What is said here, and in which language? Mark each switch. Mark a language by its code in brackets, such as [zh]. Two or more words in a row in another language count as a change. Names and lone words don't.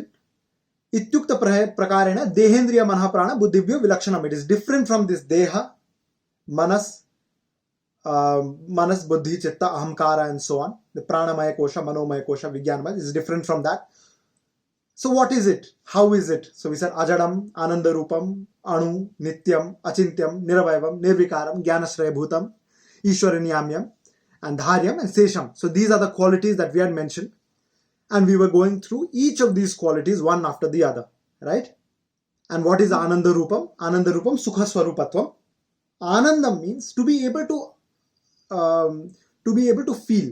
[sa] Ityukta Prakarena Dehendriya Manha Prana Buddhibhyo Vilakshanam. [en] It is different from this [sa] Deha, Manas, Buddhi, Chitta, Ahamkara [en] and so on. The [sa] Pranamaya Kosha, Manomaya Kosha, Vijnanamaya [en] is different from that. So what is it? How is it? So we said [sa] Ajadam, Anandarupam, Anu, Nityam, Achintyam, Niravayavam, Nirvikaram, Jnanashraya Bhutam, Ishwaranyamyam, [en] and Dharyam and Sesham. So these are the qualities that we had mentioned. And we were going through each of these qualities one after the other. Right? And what is Anandarupam? [sa] Anandarupam Sukha Swarupatvam. [en] Anandam means to be able to feel.